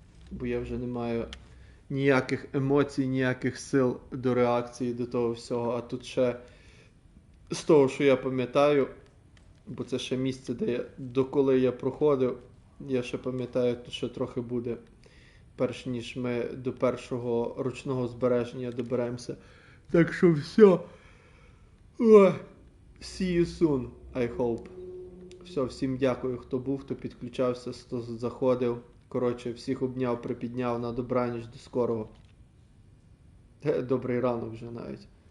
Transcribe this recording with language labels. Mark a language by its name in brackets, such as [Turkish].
[Ukrainian] Бо я вже не маю ніяких емоцій, ніяких сил до реакції до того всього. А тут ще з того, що я пам'ятаю, бо це ще місце, де я, доколи я проходив, я ще пам'ятаю, тут ще трохи буде, перш ніж ми до першого ручного збереження доберемося. Так що все. [English] See you soon, I hope. [Ukrainian] Все, всім дякую, хто був, хто підключався, хто заходив. Коротше, всіх обняв, припідняв, на добраніч, до скорого. Добрий ранок вже навіть.